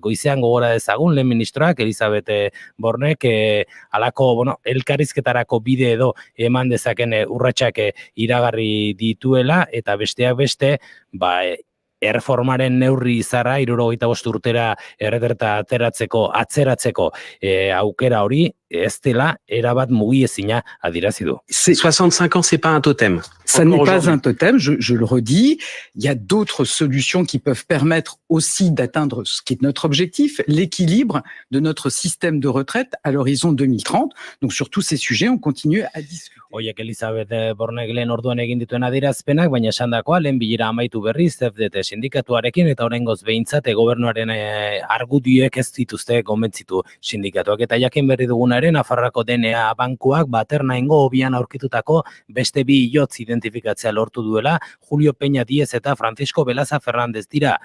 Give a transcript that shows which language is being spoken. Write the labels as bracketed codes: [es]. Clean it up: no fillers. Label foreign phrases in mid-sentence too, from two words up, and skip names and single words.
[eu] Goizean gogora dezagun lehen ministroak Elizabeth Bornek halako elkarrizketarako bide edo eman dezaken urratsak iragarri dituela, eta besteak beste erreformaren neurri izarra 75 urtera erreterta atzeratzeko aukera hori ez dela erabat mugiezina adierazi du. [fr] 65 ans, c'est pas un totem. Ça n'est pas un totem, je le redis. Il y a d'autres solutions qui peuvent permettre aussi d'atteindre ce qui est notre objectif, l'équilibre de notre système de retraite à l'horizon 2030. Donc sur tous ces sujets, on continue à discuter. [eu] Oiek Elizabeth Bornek lehen orduan egin dituen adierazpenak, baina esandakoa lehen bilera amaitu berriz CFDT sindikatuarekin, eta oraingoz behintzat gobernuaren argudioek ez dituzte konbentzitu sindikatuak. Eta jakin berri dugunaren Nafarroako DNA bankuak Baternaingo hobian aurkitutako beste bi hilotz identifikatzea lortu duela, Julio Peña Diez eta Francisco Belaza Fernández dira.